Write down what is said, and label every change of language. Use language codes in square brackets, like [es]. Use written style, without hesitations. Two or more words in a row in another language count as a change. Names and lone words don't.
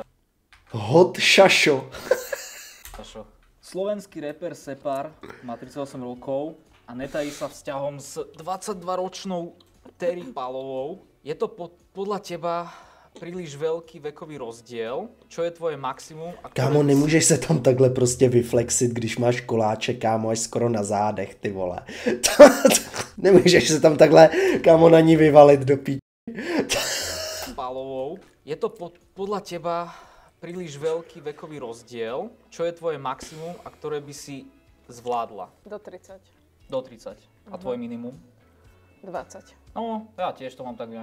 [sk] No taký sexy šašo. Hot šašo. Pašo. Slovenský reper Separ má 38 rokov a netají sa vzťahom s 22-ročnou Terry Palovou. Je to podľa teba príliš veľký vekový rozdiel? Čo je tvoje maximum? [cs] Kámo, nemůžeš se tam takhle prostě vyflexit, když máš koláče, kámo, až skoro na zádech, ty vole. Nemůžeš se tam takhle, kámo, na ní vyvalit do pí... [sk] Palovou. Je to podľa teba príliš veľký vekový rozdiel? Čo je tvoje maximum a ktoré by si zvládla? Do 30. Do 30. A tvoje minimum? 20. No, ja tiež to mám tak nejak...